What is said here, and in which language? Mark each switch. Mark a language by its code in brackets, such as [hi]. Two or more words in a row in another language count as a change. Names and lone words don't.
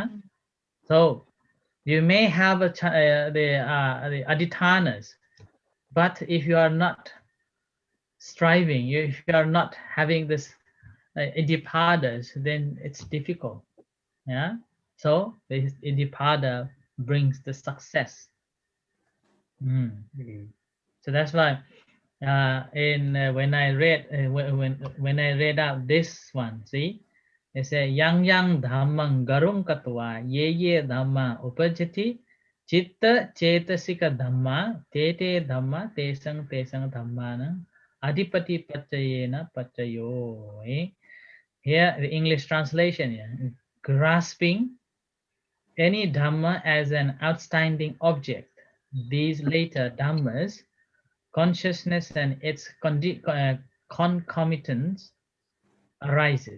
[en] So you may have the adhitanas, but if you are not striving, if you are not having this Iddhipadas, then it's difficult. Yeah. So this Iddhipada brings the success. So that's why when I read when I read out this one, see, it says [pi] yang dhammang garung katva ye dhamma upajati chitta chetasika dhamma te dhamma tesang dhammana adipati pachayena pachayo. [en] Here the English translation, grasping any dhamma as an outstanding object. These later dhammas, consciousness and its concomitants arises.